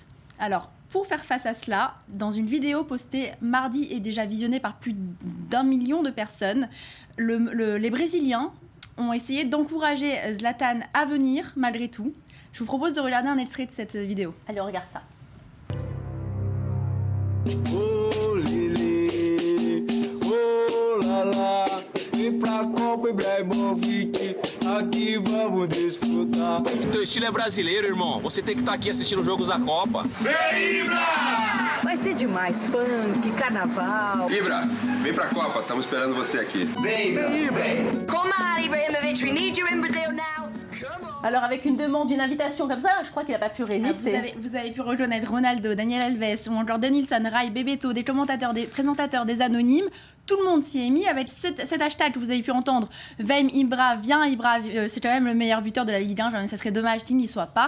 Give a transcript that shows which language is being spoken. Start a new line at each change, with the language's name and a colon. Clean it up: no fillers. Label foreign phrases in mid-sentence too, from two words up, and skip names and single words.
French: Alors, pour faire face à cela, dans une vidéo postée mardi et déjà visionnée par plus d'1 million de personnes, les Brésiliens ont essayé d'encourager Zlatan à venir malgré tout. Je vous propose de regarder un extrait de cette vidéo. Allez, on regarde ça.
Portuguese: Oh Lili, oh la la, vem pra Copa Ibrahimovic, aqui vamos desfrutar. Teu estilo é brasileiro, irmão. Você tem que estar aqui assistindo os jogos da Copa. Vem Ibra! Vai ser demais, funk, carnaval. Ibra, vem pra Copa, estamos esperando você aqui. Vem Ibra!
English: Come on, Ibrahimovic, we need you in Brazil now.
French: Alors avec une demande, une invitation comme ça, je crois qu'il n'a pas pu résister. Vous avez pu reconnaître Ronaldo, Daniel Alves ou encore Denilson, Rai, Bebeto, des commentateurs, des présentateurs, des anonymes. Tout le monde s'y est mis avec cet hashtag que vous avez pu entendre.
Portuguese: Veim Ibra,
French: viens Ibra, c'est quand même le meilleur buteur de la Ligue 1, ça serait dommage qu'il n'y soit pas.